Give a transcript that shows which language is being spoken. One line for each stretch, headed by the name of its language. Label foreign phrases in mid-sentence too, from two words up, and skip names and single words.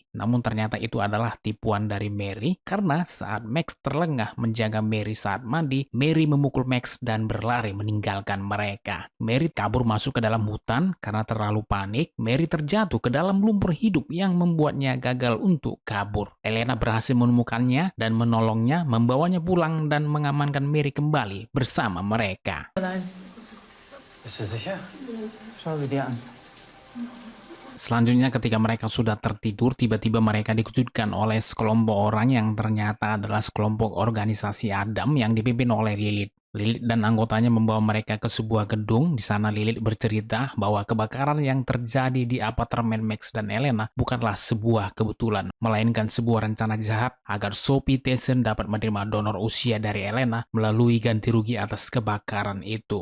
Indonesian: Namun ternyata itu adalah tipuan dari Mary, karena saat Max terlengah menjaga Mary saat mandi, Mary memukul Max dan berlari meninggalkan mereka. Mary kabur masuk ke dalam hutan karena terlalu panik. Mary terjatuh ke dalam lumpur hidup yang membuatnya gagal untuk kabur. Elena berhasil menemukannya dan menolongnya, membawanya pulang dan mengamankan Mary kembali bersama mereka.
German: Bist du sicher? Schau sie dir an.
Indonesian: Selanjutnya ketika mereka sudah tertidur, tiba-tiba mereka dikejutkan oleh sekelompok orang yang ternyata adalah sekelompok organisasi Adam yang dipimpin oleh Lilith. Lilith dan anggotanya membawa mereka ke sebuah gedung. Di sana Lilith bercerita bahwa kebakaran yang terjadi di apartemen Max dan Elena bukanlah sebuah kebetulan, melainkan sebuah rencana jahat agar Sophie Thiessen dapat menerima donor usia dari Elena melalui ganti rugi atas kebakaran itu.